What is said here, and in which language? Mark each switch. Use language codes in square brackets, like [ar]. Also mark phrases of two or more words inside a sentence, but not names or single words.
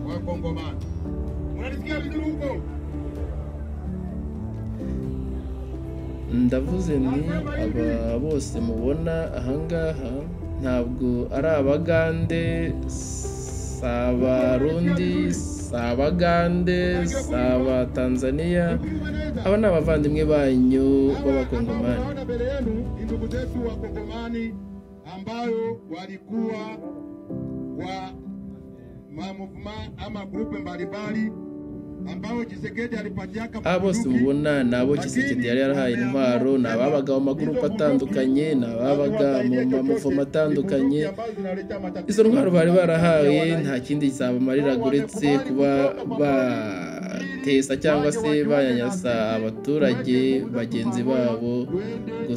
[rw] Ndavuze ni aba bose mubona ahangaha ntabwo ari Abagande, si Abarundi, si Abagande, si Abatanzaniya. Aba ni abavandimwe banyu b'Abakongomani. [sw] Ndugu zetu wa Kongomani ambayo walikuwa kwa ama grupe mbalimbali ambao Tshisekedi alipatiaka. [rw] Aba bose mubona ni abo Tshisekedi yari yarahaye intwaro, ni ababaga mu magurupe atandukanye, ni ababaga mu mamuvumo atandukanye. Izo ntwaro bari barahawe nta kindi zabamariraga uretse kuba batesa cyangwa se banyanyasa abaturage bagenzi babo.